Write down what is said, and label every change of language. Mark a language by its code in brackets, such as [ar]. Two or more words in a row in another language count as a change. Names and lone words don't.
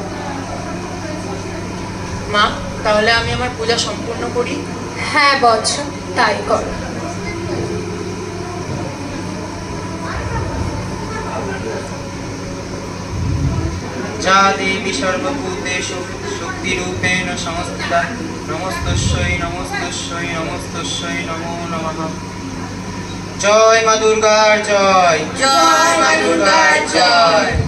[bn] মা, তাহলে আমি আমার পূজা সম্পূর্ণ করি? হ্যাঁ বৎস, তাই করো। [sa] যা দেবী সর্বভূতেষু শক্তিরূপেণ সংস্থিতা নমস্তস্যৈ নমস্তস্যৈ নমস্তস্যৈ নমো নমঃ। [bn] জয় মা দুর্গার জয়, জয় মা দুর্গার জয়।